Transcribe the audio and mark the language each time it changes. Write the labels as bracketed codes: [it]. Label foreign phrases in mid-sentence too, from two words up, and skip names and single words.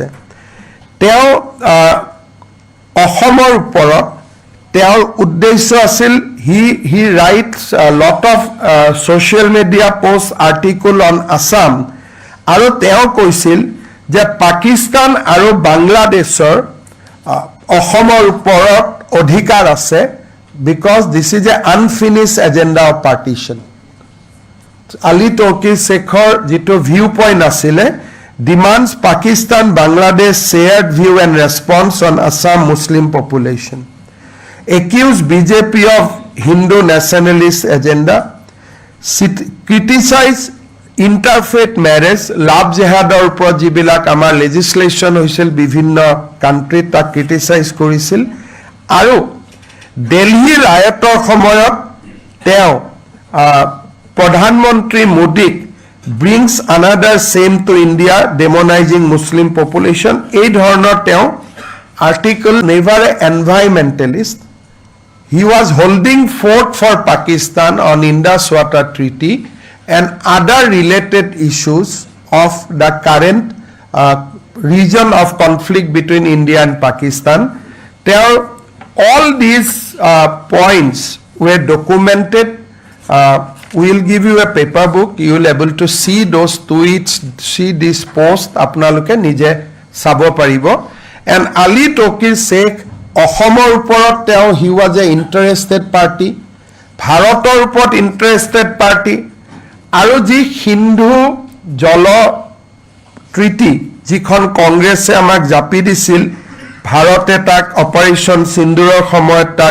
[as] তেওঁ অসমৰ ওপৰত তেওঁৰ উদ্দেশ্য আছিল [en] he writes lot of social media post article on Assam [as] আৰু তেওঁ কৈছিল যে পাকিস্তান আৰু বাংলাদেশৰ অসমৰ ওপৰত অধিকাৰ আছে [en] because this is an unfinished agenda of partition. [as] আলী তকিৰ শেখৰ যিটো [en] view point [as] আছিলে [en] demands Pakistan Bangladesh shared view and response on Assam Muslim population, accused BJP of Hindu nationalist agenda, criticize interfaith [as] marriage, love jihadৰ ওপৰত যিবিলাক আমাৰ লেজিসলেশ্যন হৈছিল বিভিন্ন কাণ্ট্ৰিত তাক ক্ৰিটিচাইজ কৰিছিল আৰু দিল্লী ৰায়টৰ সময়ত তেওঁ প্ৰধানমন্ত্ৰী মোদীক [en] brings another shame to India, demonizing Muslim population, [as] এই ধৰণৰ তেওঁ আৰ্টিকল, [en] never an environmentalist. He was holding fort for Pakistan on Indus Water Treaty and other related issues of the current region of conflict between India and Pakistan. All these points were documented. We will give you a paper book. You will able to see those tweets, see this post. [as] আপোনালোকে নিজে চাব পাৰিব। And Ali Tokir Sheikh অসমৰ ওপৰত তেওঁ [en] he was a interested party, [as] ভাৰতৰ ওপৰত [en] interested party [as] আৰু যি সিন্ধু জল ট্ৰিটি যিখন কংগ্ৰেছে আমাক জাপি দিছিল, ভাৰতে তাক অপাৰেশ্যন সিন্দুৰৰ সময়ত